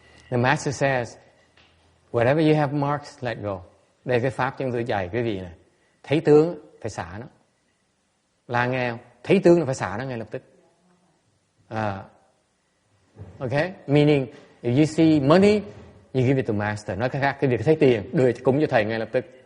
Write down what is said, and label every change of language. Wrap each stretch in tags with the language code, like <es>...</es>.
<en>The master says, whatever you have marks, let go.</en> <vi>Đây cái pháp chúng tôi dạy quý vị này. Thấy tướng, phải xả nó. Là nghe không? Thấy tướng là phải xả nó ngay lập tức.</vi> <en>Okay? Meaning, if you see money, you give it to master.</en> <vi>Nói cách khác, cái việc thấy tiền, đưa cúng cho thầy ngay lập tức.</vi>